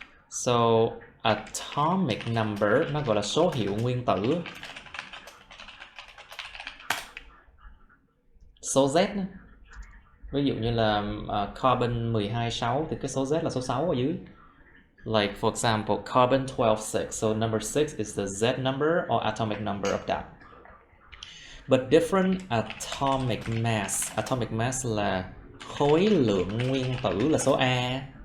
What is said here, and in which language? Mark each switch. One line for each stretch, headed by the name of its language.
Vietnamese: So atomic number nó gọi là số hiệu nguyên tử. Số Z đó. Ví dụ như là carbon 12,6 thì cái số Z là số 6 ở dưới.
English: Like for example, carbon 12,6. So number 6 is the Z number or atomic number of that. But different atomic mass.
Vietnamese: Atomic mass là khối lượng nguyên tử là số A.